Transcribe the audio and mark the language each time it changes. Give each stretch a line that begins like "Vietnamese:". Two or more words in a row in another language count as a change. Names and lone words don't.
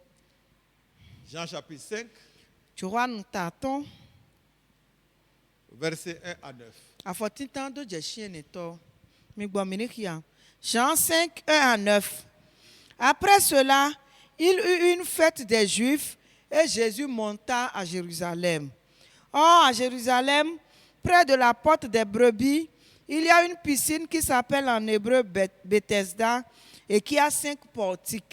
French: Jean chapitre 5,
Ewe: Joan ta ton
French: versets 1 à 9.
Ewe: Afɔtintan do dzesi enetɔ. Migbɔ mi ne xia.
French: Jean 5, 1 à 9. Après cela, il eut une fête des Juifs et Jésus monta à Jérusalem. Or, à Jérusalem, près de la porte des brebis, il y a une piscine qui s'appelle en hébreu Bethesda et qui a 5 portiques.